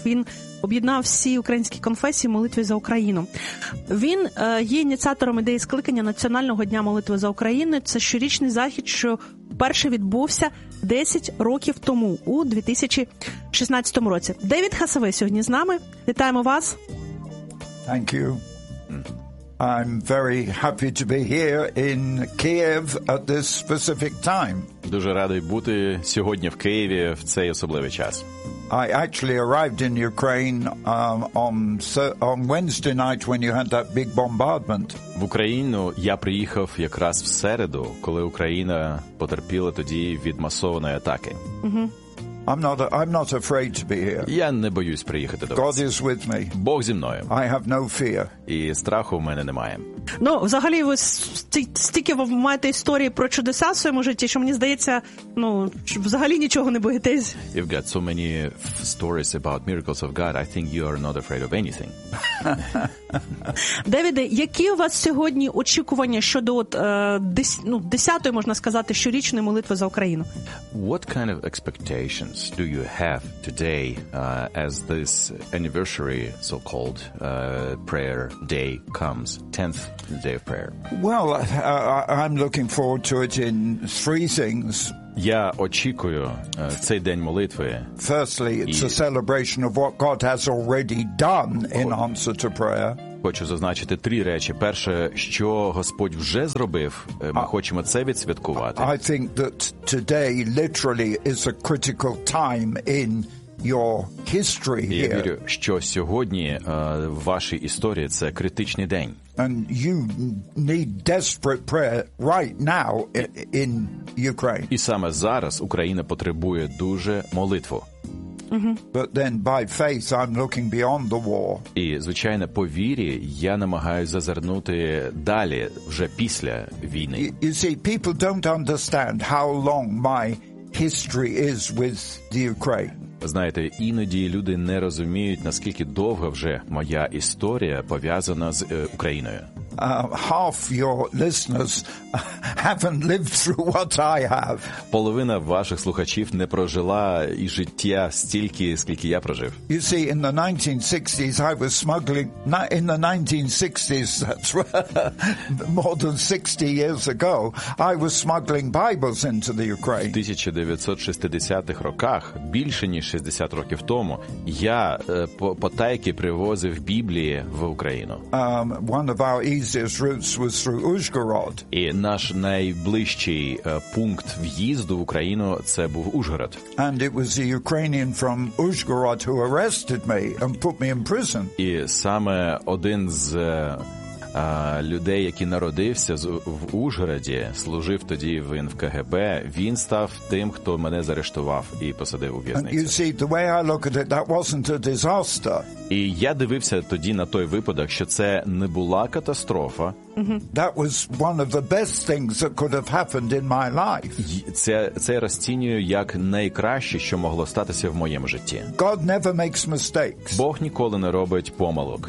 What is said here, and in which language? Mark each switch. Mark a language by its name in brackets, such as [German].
[Ukrainian] Він об'єднав всі українські конфесії в молитві за Україну. Він є ініціатором ідеї скликання Національного дня молитви за Україну. Це щорічний захід, що вперше відбувся 10 років тому, у 2016 році. Девід Хасавей сьогодні з нами. Вітаємо вас. [English] Thank you. I'm very happy to be here in Kiev at this specific time. [Ukrainian] Дуже радий бути сьогодні в Києві в цей особливий час. [English] I actually arrived in Ukraine on Wednesday night when you had that big bombardment. [Ukrainian] В Україну я приїхав якраз в середу, коли Україна потерпіла тоді від масованої атаки. [English] I'm not afraid to be here. [Ukrainian] Я не боюсь приїхати до вас. [English] God is with me. [Ukrainian] Бог зі мною. [English] I have no fear. [Ukrainian] І страху в мене немає. Ну, взагалі, ви стільки маєте історії про чудеса в своєму житті, що мені здається, ну, взагалі нічого не боїтесь. [English] You've got so many stories about miracles of God, I think you are not afraid of anything. [Ukrainian] Девіде, які у вас сьогодні очікування щодо десятої, можна сказати, щорічної молитви за Україну? [English] What kind of expectations do you have today as this anniversary, so-called prayer day comes, 10th day of prayer? Well, I'm looking forward to it in three things. [Ukrainian] Я очікую цей день молитви. [English] Firstly, it's a celebration of what God has already done in answer to prayer. [Ukrainian] Хочу зазначити три речі. Перше, що Господь вже зробив, ми хочемо це відсвяткувати. [English] I think that today literally is a critical time in your history here. [Ukrainian] Я вірю, що сьогодні в вашій історії це критичний день. [English] And you need desperate prayer right now in Ukraine. [Ukrainian] І саме зараз Україна потребує дуже молитву. [English] But then by faith I'm looking beyond the war. [Ukrainian] І звичайно, по вірі я намагаюся зазирнути далі, вже після війни. [English] You see, people don't understand how long my history is with the Ukraine. [Ukrainian] Знаєте, іноді люди не розуміють, наскільки довго вже моя історія пов'язана з Україною. [English] Half your listeners haven't lived through what I have. [Ukrainian] Половина ваших слухачів не прожила і життя стільки, скільки я прожив. [English] You see, in the 1960s I was smuggling, in the 1960s, that's more than 60 years ago, I was smuggling Bibles into the Ukraine. [Ukrainian] В 1960-х роках, більше ніж 60 років тому, я потайки привозив Біблії в Україну. [English] One of our easiest routes was through Ужгород. [Ukrainian] І наш найближчий пункт в'їзду в Україну це був Ужгород. [English] And it was the Ukrainian from Ужгород who arrested me and put me in prison. [Ukrainian] І саме один з людей, який народився в Ужгороді, служив тоді в НКГБ, він став тим, хто мене заарештував і посадив у в'язницю. І я дивився тоді на той випадок, що це не була катастрофа. [English] That was one of the best things that could have happened in my life. [Ukrainian] Це розцінюю як найкраще, що могло статися в моєму житті. [English] God never makes mistakes. [Ukrainian] Бог ніколи не робить помилок.